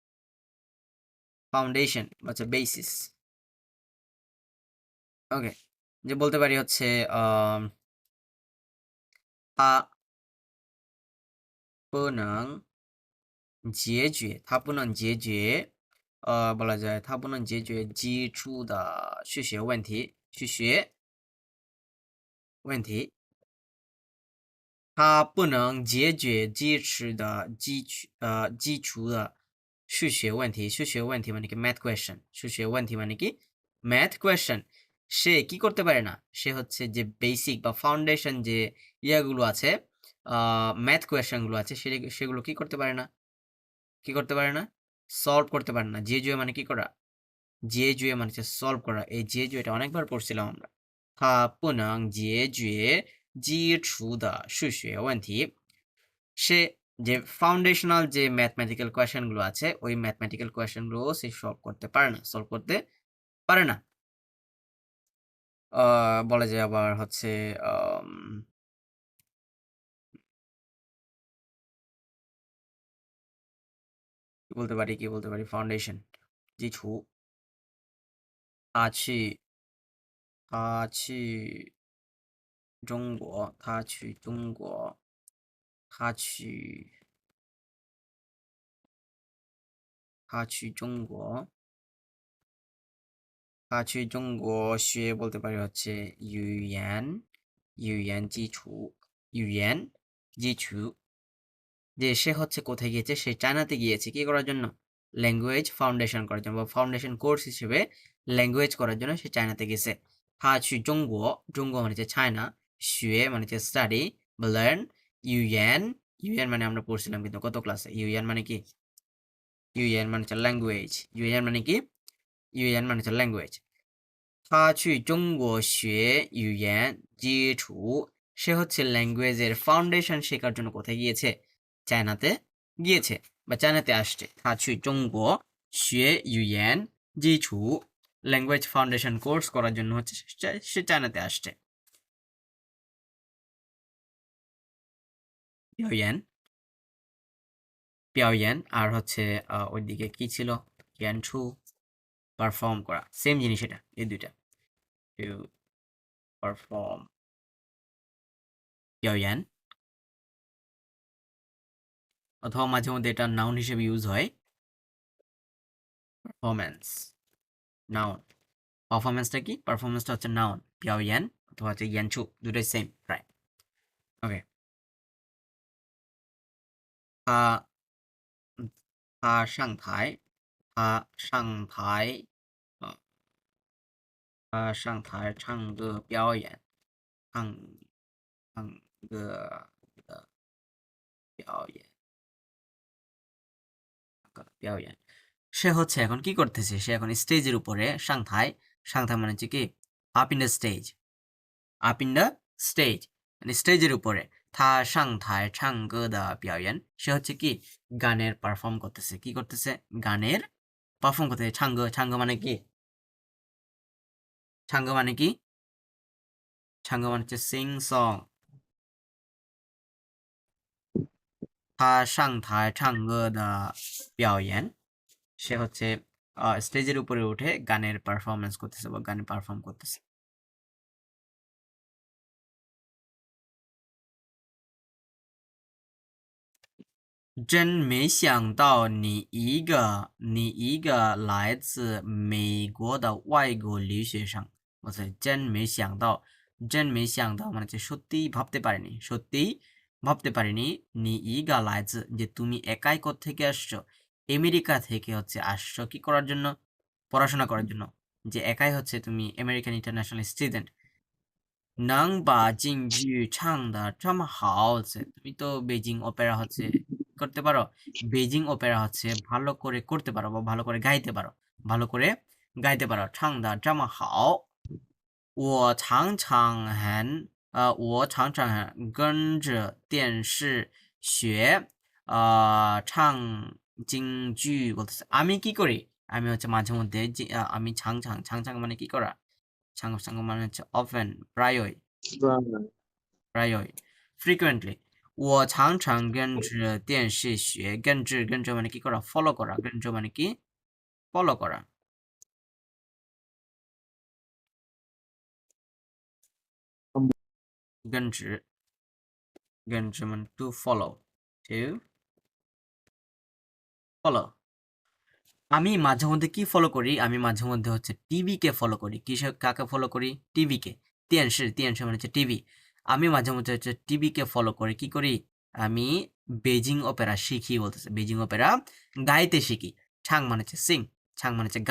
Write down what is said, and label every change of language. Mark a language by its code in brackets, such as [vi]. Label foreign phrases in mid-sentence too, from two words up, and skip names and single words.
[bn] ফাউন্ডেশন হচ্ছে বেসিস ওকে যে বলতে পারি হচ্ছে [zh] 他不能解决他不能解决 [bn] বলা যায় [zh] 他不能解决基础的数学问题它不能解决基础的数学问题 [bn] মানে কি [en] math question [zh] 数学问题 [bn] মানে কি [en] math question [bn] সে কি করতে পারে না সে হচ্ছে যে বেসিক বা ফাউন্ডেশন যে ইয়াগুলো আছে [en] math question [bn] গুলো আছে সেগুলো কি করতে পারে না সলভ করতে পারে না জুয়ে মানে কি করা জুয়ে মানে হচ্ছে সলভ করা এই জুয়েটা অনেকবার পড়ছিলাম আমরা [zh] 它不能解决基础的数学问题 [bn] সে যে ফাউন্ডেশনাল যে [en] mathematical question [bn] গুলো আছে ওই [en] mathematical question [bn] গুলো সে সলভ করতে পারে না বলা যায় আবার হচ্ছে কি বলতে পারি ফাউন্ডেশন [zh] 基础他去中国他去中国他去中国他去中国学 [bn] বলতে পারি হচ্ছে [zh] 语言基础 [bn] যে সে হচ্ছে কোথায় গিয়েছে সে চায়নাতে গিয়েছে কি করার জন্য [en] language foundation [bn] করার জন্য বা [en] foundation course [bn] হিসেবে ল্যাঙ্গুয়েজ করার জন্য সে চায়নাতে গেছে [zh] 他去中 [bn] 国 মানে হচ্ছে চায়না 学মানে হচ্ছে স্টাডি বা লার্ন 语言 মানে আমরা পড়ছিলাম কিন্তু কত ক্লাসে 语言 মানে কি 语言 মানে হচ্ছে ল্যাঙ্গুয়েজ 语言 মানে কি 语言 মানে হচ্ছে ল্যাঙ্গুয়েজ [zh] 他去中国学语言基础 [bn] সে হচ্ছে ল্যাঙ্গুয়েজের ফাউন্ডেশন শেখার জন্য কোথায় গিয়েছে চায়নাতে গিয়েছে বা চায়নাতে আসছে [zh] 他去中国学语言基础 [en] language foundation course [bn] করার জন্য হচ্ছে সে চায়নাতে আসছে 表演 আর হচ্ছে ওইদিকে কি ছিল 演出 পারফর্ম করা সেম জিনিস এটা এই দুইটা [en] to perform [bn] 表演 অথবা মাঝে মধ্যে এটা নাউন হিসেবে ইউজ হয় [en] performance noun [bn] পারফরম্যান্সটা কি পারফরম্যান্সটা হচ্ছে নাউন 表演 অথবা হচ্ছে 演出 দুটোই সেম প্রায় ওকে [zh] 他他上台 [bn] 他上台 [zh] 他上台唱歌表演唱歌的表演表演 [bn] সে হচ্ছে এখন কি করতেছে সে এখন স্টেজের উপরে সাংথাই মানে হচ্ছে কি [en] up in the [bn] স্টেজ মানে স্টেজের উপরে [zh] 他上台唱歌的表演 [bn] সে হচ্ছে কি গানের পারফর্ম করতেছে কি করতেছে গানের পারফর্ম করতেছে 唱歌 মানে কি 唱歌 মানে কি 唱歌 মানে হচ্ছে [en] sing song [zh] 他上台唱歌的表演 [bn] সে হচ্ছে স্টেজের উপরে উঠে গানের পারফরমেন্স করতেছে বা গানে পারফর্ম করতেছে [zh] 真没想到你一个来自美国的外国留学生বলছে 真没想 [bn] 到 মানে হচ্ছে সত্যিই ভাবতে পারিনি [zh] 你一个来自 [bn] যে তুমি একাই কোত্থেকে আসছো আমেরিকা থেকে হচ্ছে আসছো কি করার জন্য পড়াশোনা করার জন্য যে একাই হচ্ছে তুমি [en] American international student [zh] 你把京剧唱得这么好 [bn] তুমি তো বেজিং অপেরা হচ্ছে করতে পারো বেজিং অপেরা হচ্ছে ভালো করে করতে পারো বা ভালো করে গাইতে পারো [zh] 唱得这么好我常常跟着电视学唱京剧 [bn] বলতেছে আমি কি করি আমি হচ্ছে মাঝে মধ্যে আমি ছাং মানে কি করা ছাং মানে হচ্ছে often প্রায়ই frequently [zh] 我常常跟着电视学跟着 [bn] মানে কি করা ফলো করা 跟着 মানে কি ফলো করা 跟着 মানে [en] to follow [bn] আমি মাঝে মধ্যে কি ফলো করি আমি মাঝে মধ্যে হচ্ছে টিভিকে ফলো করি কাকে ফলো করি টিভিকে তিয়ানশি মানে হচ্ছে টিভি আমি মাঝে মধ্যে হচ্ছে টিভিকে ফলো করি কি করি আমি বেজিং অপেরা শিখি বলতেছে বেজিং অপেরা গাইতে শিখি ছাং মানে হচ্ছে সিং ছাং মানে হচ্ছে